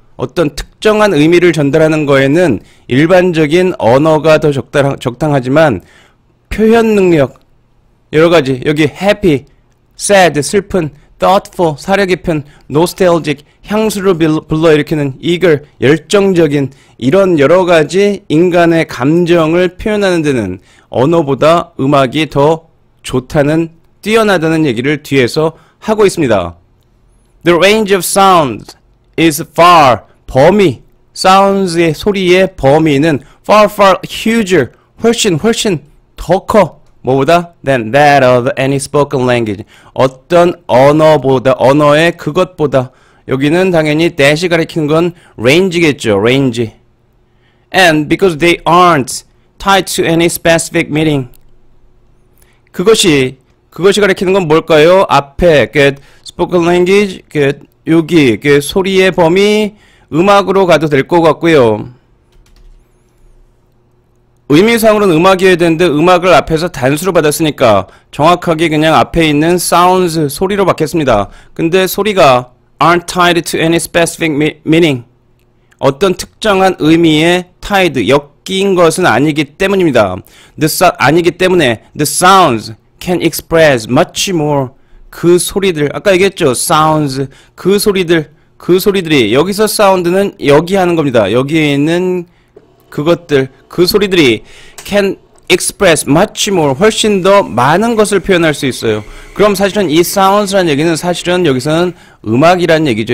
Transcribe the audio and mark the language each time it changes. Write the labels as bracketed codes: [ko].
[ko] 어떤 특정한 의미를 전달하는 거에는 일반적인 언어가 더 적당하지만 표현 능력 여러가지 여기 happy, sad, 슬픈, thoughtful, 사려 깊은, nostalgic, 향수를 불러일으키는 eager, 열정적인 이런 여러가지 인간의 감정을 표현하는 데는 언어보다 음악이 더 좋다는 뛰어나다는 얘기를 뒤에서 하고 있습니다. [en] The range of sounds is far, 범위, sounds의 [ko] 소리의 범위는 [en] far huger, [ko] 훨씬 더 커. 뭐보다? [en] than that of any spoken language. [ko] 어떤 언어의 그것보다. 여기는 당연히 that이 가리키는 건 range겠죠. range. [en] and because they aren't tied to any specific meaning. [ko] 그것이 가리키는 건 뭘까요? 앞에 spoken language, 여기 소리의 범위 음악으로 가도 될 것 같고요. 의미상으로는 음악이어야 되는데 음악을 앞에서 단수로 받았으니까 정확하게 그냥 앞에 있는 sounds 소리로 받겠습니다. 근데 소리가 [en] aren't tied to any specific meaning. [ko] 어떤 특정한 의미에 tied, 엮인 것은 아니기 때문입니다. 아니기 때문에 [en] the sounds can express much more. [ko] 그 소리들, 아까 얘기했죠. sounds, 그 소리들이 여기서 사운드는 여기 하는 겁니다. 여기에 있는 그것들, 그 소리들이 [en] can express much more, [ko] 훨씬 더 많은 것을 표현할 수 있어요. 그럼 사실은 이 sounds라는 얘기는 사실은 여기서는 음악이라는 얘기죠.